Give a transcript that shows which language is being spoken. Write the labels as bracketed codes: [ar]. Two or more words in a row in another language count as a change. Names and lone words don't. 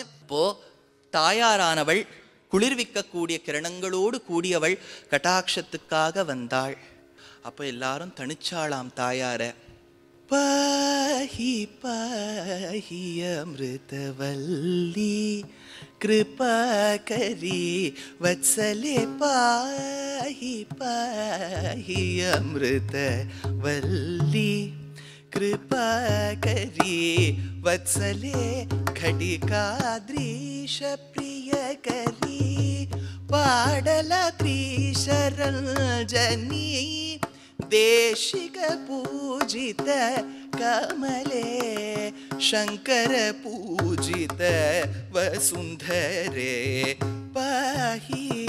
[ta] இப்போ தாயாரானவள் குளிர்விக்கக்கூடிய கிரணங்களோடு கூடியவள் கட்டாட்சத்துக்காக வந்தாள். அப்போ எல்லாரும் தனிச்சாளாம் தாயார. [sa] पाहि पाहि अमृतवल्लि कृपा करी वत्सले पाहि पाहि अमृत वल्ली कृपा करी वत्सले खडिकाद्रीश प्रिय करी पाडला त्रिशरंजनी देशिक पूजित कमले शंकर पूजित वसुंधरे पाहि